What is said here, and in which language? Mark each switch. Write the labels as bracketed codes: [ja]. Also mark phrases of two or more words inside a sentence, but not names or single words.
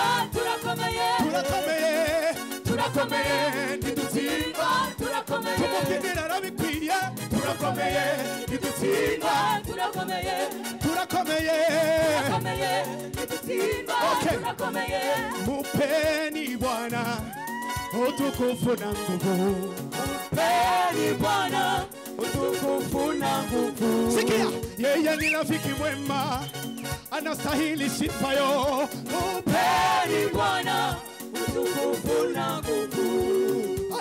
[rw] turakomeye turakomeye ntidutsindwa turakomeye tumubyinira arabikwiye turakomeye ntidutsindwa turakomeye turakomeye ntidutsindwa turakomeye [sw] mupeni Bwana utukufu na nguvu mupeni Bwana utukufu na nguvu sikia yeye ni rafiki mwema anastahili sifa yo mupeni Bwana utukufu na nguvu